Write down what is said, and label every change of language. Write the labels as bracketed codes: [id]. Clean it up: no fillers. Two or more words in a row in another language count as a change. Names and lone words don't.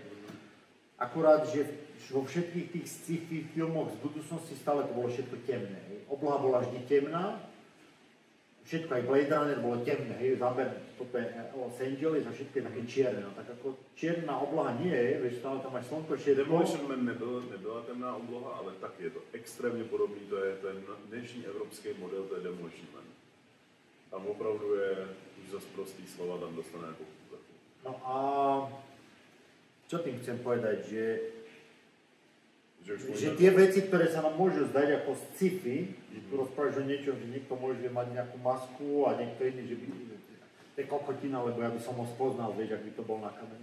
[sk] Akurát, že vo všetkých tých sci-fi filmoch z budúcnosti stále to bolo všetko temné. Obloha bola vždy temná, všetko, aj Blade Runner bolo temné, hej, záber, toto je Los Angeles a všetko je také čierne, no tak ako čierna obloha nie je, vieš, stále tam máš slnko, všetko. [cs] Demolition Man nebyla temná obloha, ale taky je to extrémně podobný, to je ten dnešní evropský model, to je Demolition Man. Tam opravdu je, už zase prostý slova, tam dostane jako kúzaku. [sk] No a čo tým chcem povedať, že tie veci, ktoré sa nám môžu zdať ako sci-fi, že tu rozprávaš o niečom, že niekto môže mať nejakú masku a niekto iný, že by, to je kokotina, lebo ja by som ho spoznal, vieš, ak by to bol na kameru.